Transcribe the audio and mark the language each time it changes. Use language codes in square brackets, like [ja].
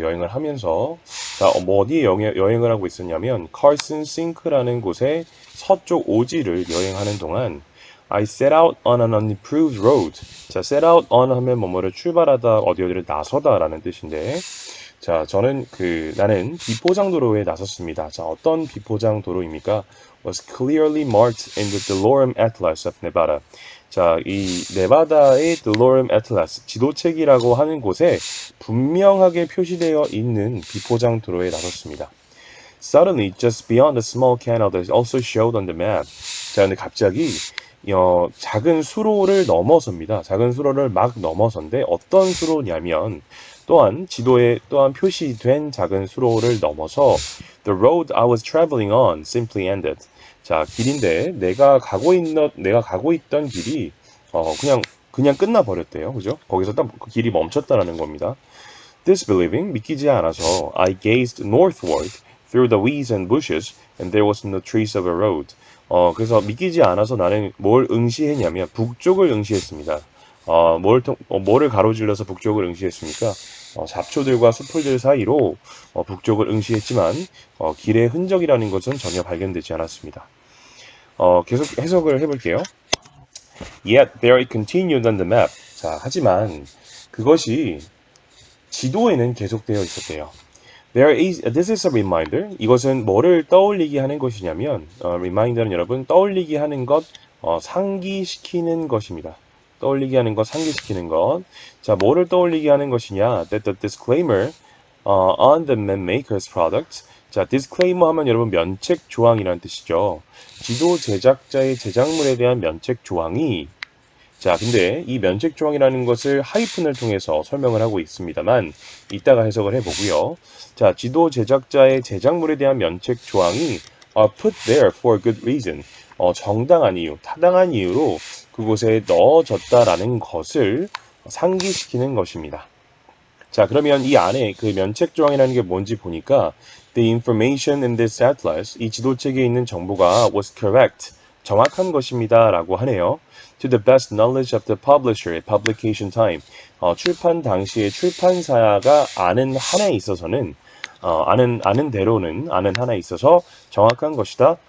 [ko] 여행을 하면서 자, 어디에 여행을 하고 있었냐면 칼슨 싱크라는 곳의 서쪽 오지를 여행하는 동안 [en] I set out on an unimproved road. [ko] 자, set out on 하면 뭐뭐를 출발하다 어디를 나서다 라는 뜻인데 자, 나는 비포장도로에 나섰습니다. 자, 어떤 비포장도로입니까? [en] Was clearly marked in the Delorme Atlas of Nevada. [ko] 자, 이 네바다의 Delorme Atlas, 지도책이라고 하는 곳에 분명하게 표시되어 있는 비포장도로에 나섰습니다. [en] Suddenly, just beyond a small canal that also showed on the map. [ko] 자, 근데 갑자기 작은 수로를 넘어섭니다. 작은 수로를 막 넘어선데 어떤 수로냐면 또한 지도에 또한 표시된 작은 수로를 넘어서 [en] The road I was traveling on simply ended. [ko] 자, 길인데 내가 가고 있던 길이 그냥 끝나 버렸대요. 그죠? 거기서 딱 그 길이 멈췄다라는 겁니다. [en] Disbelieving, [ko] 믿기지 않아서 [en] I gazed northward through the weeds and bushes and there was no trace of a road. [ko] 그래서 믿기지 않아서 나는 뭘 응시했냐면 북쪽을 응시했습니다. 뭐를 가로질러서 북쪽을 응시했습니까? 잡초들과 수풀들 사이로 북쪽을 응시했지만 길의 흔적이라는 것은 전혀 발견되지 않았습니다. 계속 해석을 해볼게요. [en] Yet there it continued on the map. [ko] 자, 하지만 그것이 지도에는 계속되어 있었대요. [en] This is a reminder. [ko] 이것은 뭐를 떠올리게 하는 것이냐면, reminder는 여러분 떠올리게 하는 것, 상기시키는 것입니다. 떠올리게 하는 것, 상기시키는 것. 자, 뭐를 떠올리게 하는 것이냐? [en] That the disclaimer on the map maker's product. [ko] 자, disclaimer 하면 여러분 면책 조항이라는 뜻이죠. 지도 제작자의 제작물에 대한 면책 조항이 자, 근데 이 면책 조항이라는 것을 하이픈을 통해서 설명을 하고 있습니다만 이따가 해석을 해보고요. 자, 지도 제작자의 제작물에 대한 면책 조항이 [en] are put there for a good reason. [ko] 정당한 이유, 타당한 이유로 그곳에 넣어졌다라는 것을 상기시키는 것입니다. 자, 그러면 이 안에 그 면책 조항이라는 게 뭔지 보니까 [en] The information in this atlas, [ko] 이 지도책에 있는 정보가 [en] was correct, [ko] 정확한 것입니다 라고 하네요. [en] To the best knowledge of the publisher at publication time. [ko] 출판 당시에 출판사가 아는 한에 있어서는 아는 대로는 아는 한에 있어서 정확한 것이다.